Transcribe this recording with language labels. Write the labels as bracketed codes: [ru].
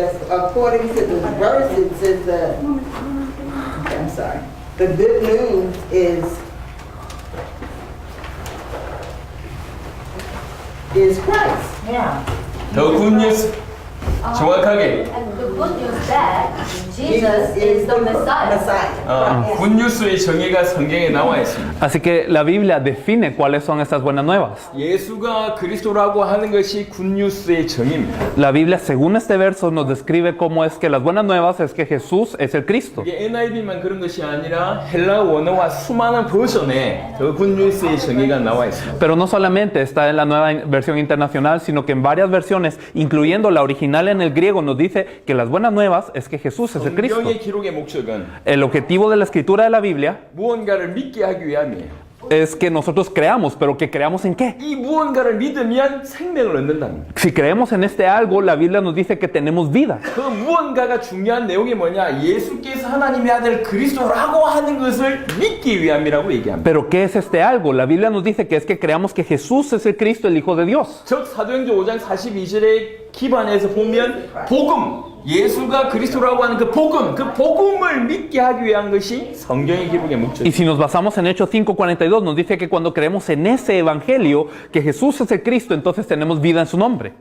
[en] according to the verse, it says okay, I'm sorry. The good news is Christ. Yeah. [ko] 더 굿뉴스 정확하게 [en] And the good news that Jesus is the Messiah. Messiah. [ko] 굿뉴스의 정의가 성경에 나와 있습니다. [es] Así que la Biblia define cuáles son estas buenas nuevas. [ko] 예수가 그리스도라고 하는 것이 굿뉴스의 정의입니다. [es] La Biblia, según este verso, nos describe cómo es que las buenas nuevas es que Jesús es el Cristo. [ko] 이게 NIV만 그런 것이 아니라 헬라 원어와 수많은 버전에 더 굿뉴스의 정의가 나와 있습니다. [es] Pero no solamente está en la nueva versión internacional, sino que en varias versiones, incluyendo la original en el griego, nos dice que las buenas nuevas es que Jesús es el Cristo. [ko] 성경의 기록의 목적은 [es] El objetivo de la escritura de la Biblia [ko] 무언가를 믿게 하기 위함이에요. [es] es que nosotros creamos, pero que creamos en qué. [ko] 이 무언가를 믿으면 생명을 얻는답니다. [es] Si creemos en este algo, la Biblia nos dice que tenemos vida. [ko] 그 무언가가 중요한 내용이 뭐냐? 예수께서 하나님의 아들 그리스도라고 하는 것을 믿기 위함이라고 얘기합니다. [es] Pero ¿qué es este algo? La Biblia nos dice que es que creamos que Jesús es el Cristo, el Hijo de Dios. [ko] 즉 사도행전 5장 42절에 기반해서 보면 복음, 예수가 그리스도라고 하는 그 복음을 믿게 하기 위한 것이 성경의 기록의 [es] Y [ko] 목적입니다. [es] si nos basamos en Hechos 5:42, nos dice que cuando creemos en ese evangelio, que Jesús es el Cristo, entonces tenemos vida en su nombre.